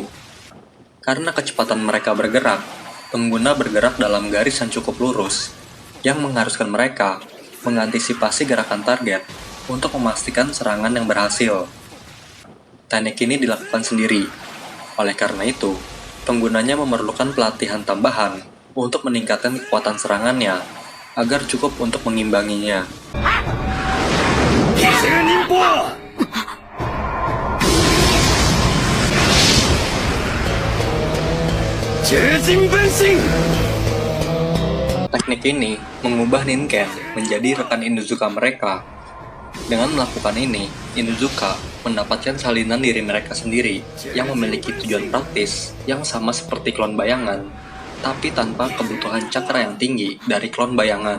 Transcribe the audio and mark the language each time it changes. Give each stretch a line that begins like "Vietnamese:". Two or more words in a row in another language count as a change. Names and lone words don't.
Indonesian: Karena kecepatan mereka bergerak, pengguna bergerak dalam garis yang cukup lurus, yang mengharuskan mereka mengantisipasi gerakan target untuk memastikan serangan yang berhasil. Teknik ini dilakukan sendiri. Oleh karena itu, penggunanya memerlukan pelatihan tambahan untuk meningkatkan kekuatan serangannya agar cukup untuk mengimbanginya.
Japanese: 義十人法。獣人分身。
Indonesian: Teknik ini mengubah Ninken menjadi rekan Inuzuka mereka. Dengan melakukan ini, Inuzuka mendapatkan salinan diri mereka sendiri yang memiliki tujuan praktis yang sama seperti klon bayangan, tapi tanpa kebutuhan cakra yang tinggi dari klon bayangan.